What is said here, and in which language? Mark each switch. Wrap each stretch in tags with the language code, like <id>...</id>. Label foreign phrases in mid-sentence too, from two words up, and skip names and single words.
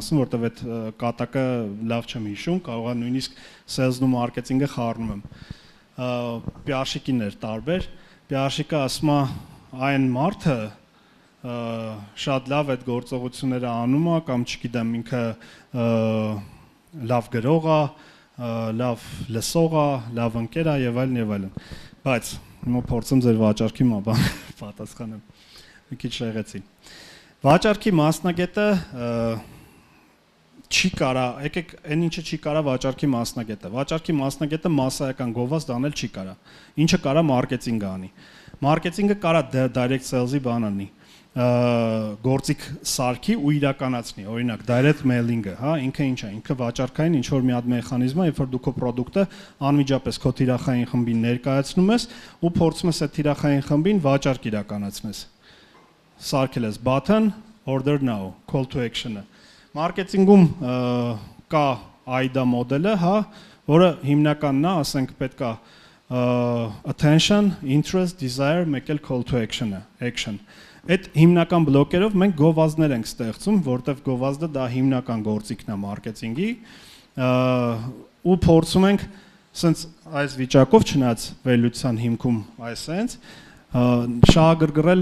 <hy>ասում, որտեվ այդ կատակը լավ չեմ հիշում, կարող է նույնիսկ sales-ն ու marketing-ը խառնում եմ։ PR-շիկին էր տարբեր, PR-շիկը ասում է այն մարդը շատ լավ այդ գործողությունները անում է կամ չգիտեմ ինքը լավ գրող է, լավ լսող է, լավ ընկեր է եւ այլն։ Բայց հիմա փորձեմ ձեր վաճառքի բան պատասխանեմ։ Մի քիչ շեղեցի։ Վաճառքի մասնագետը չի կարա, եկեք այն ինչը չի կարա վաճառքի մասնագետը։ Վաճառքի մասնագետը մասսայական գովազդ անել չի կարա։ Ինչը կարա մարքեթինգ անի։ Մարքեթինգը կարա</hy> <en>direct sales-ի</en> <hy>բան անի։ Գործիք սարքի ու իրականացնի, օրինակ</hy> <en>direct mailing-ը,</en> <hy>հա, ինքը ինչ է, ինքը վաճառքային ինչ որ մի հատ մեխանիզմ է, երբ որ դու քո product-ը անմիջապես քո թիրախային խմբին ներկայացնում ես ու փորձում ես այդ թիրախային խմբին վաճառք իրականացնես։ Սարքել ես</hy> <en>button, order now, call to action-ը։</en> <hy>Մարքեթինգում կա AIDA մոդելը, հա, որը հիմնականն է, ասենք պետքա</hy> <en>attention, interest, desire,</en> <hy>մեկ էլ call</hy> <en>to action-ը, action։</en> <hy>Այդ հիմնական բլոկերով մենք գովազդներ ենք ստեղծում, որտեղ գովազդը դա հիմնական գործիքն է մարքեթինգի, ու փորձում ենք սենց այս վիճակով չնայած վերլուծության հիմքում այսենց շահագրգռել</hy>